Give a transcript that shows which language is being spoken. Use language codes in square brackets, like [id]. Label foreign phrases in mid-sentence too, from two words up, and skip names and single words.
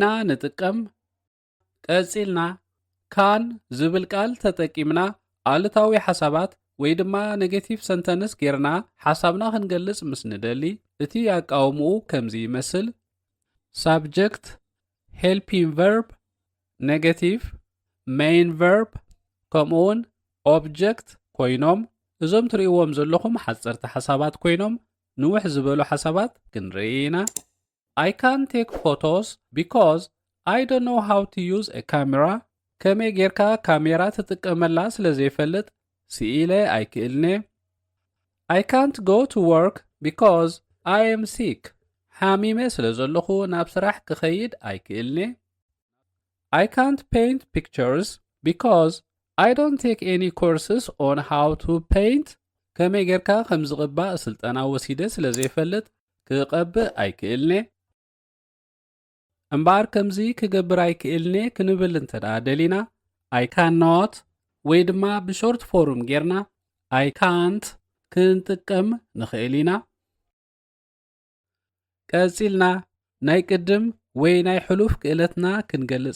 [ti] ንጥቀም ቀፂልና ካን ዝብል ቃል ተጠቂምና ኣሉታዊ ሓሳባት ወይ ድማ ኔጌቲቭ ሰንተንስ ጌርና ሓሳብና ክንገልጽ ምስ ንደሊ እቲ ኣቃውምኡ ከምዚ ይመስል [en] subject helping verb negative main verb [ti] ከምኡውን object ኮይኖም እዞም ትርእይዎም ዘለኹም ሓጸርቲ ሓሳባት ኮይኖም ንውሕ ዝበሉ ሓሳባት ክንርኢ ኢና [en] I can't take photos because I don't know how to use a camera [ti] ከመይ ጌርካ ካሜራ ትጥቀመላ ስለ ዘይፈልጥ ስኢለ ኣይክእልኒ [en] I can't go to work because I am sick [ti] ሓሚመ ስለ ዘለኹ ናብ ስራሕ ክኸይድ ኣይክእልኒ [en] I can't paint pictures because I don't take any courses on how to paint [ti] ከመይ ጌርካ ከም ዝቕባእ ስልጠና ወሲደ ስለ ዘይፈልጥ ክቐብእ ኣይክእልኒ እምበር ከምዚ ክገብር ኣይክእልኒ ክንብል እንተደኣ ደሊና [en] I cannot [ti] ወይ ድማ ብሾርት ፎርም ጌርና [en] I can't [ti] ክንጥቀም ንኽእል ኢና ቀፂልና ናይ ቅድም ወይ ናይ ሕሉፍ ክእለትና ክንገልጽ